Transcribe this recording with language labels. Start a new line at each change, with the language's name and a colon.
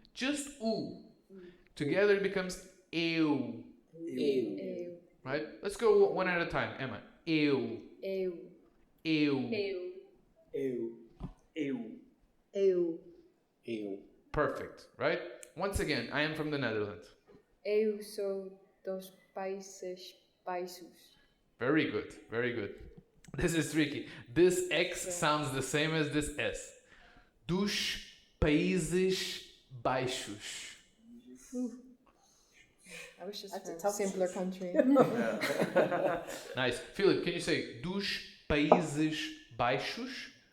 English: Just u. Together it becomes eu.
Portuguese: Eu.
English: right? Let's go one at a time. Emma. Eu.
Portuguese: Eu. Eu. Eu. Eu. Eu.
English: Perfect, right? Once again, I am from the Netherlands.
Portuguese: Eu sou dos Países Baixos.
English: Very good, very good. This is tricky. This X sounds the same as this S.
Portuguese: Dos Países Baixos.
English: I wish this That's a were a tough simpler country. Nice. Philip, can you say dos Países Baixos?